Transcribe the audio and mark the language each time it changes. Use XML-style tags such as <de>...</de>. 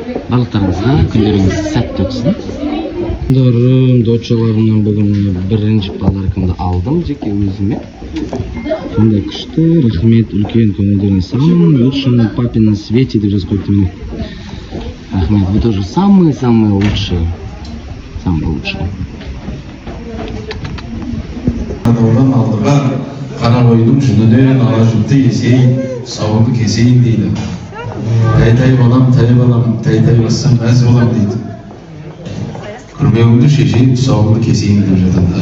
<kk>Барлықтарыңызға күндеріңіз сәтті өтсін. Дочаларымнан бүгін бірінші подаркымды алдым жеке өзіме. Сондай күшті, рахмет, үлкен көңілдерің</kk> <ru>самый лучший на папином свете</ru> <kk>деп жазып қойыпты міне.</kk> <ru>Рахмет, вы тоже самые лучшие. Самые лучшие.</ru> <kk>Одан алдыға қара қойдың жүнінен ала жүнті есейін, сауынды кесейін дейді. Тәй-тәй бассам мәз болам дейді. Күрмеуіңді шешейін, тұсауыңды кесейін деп жатады.</kk>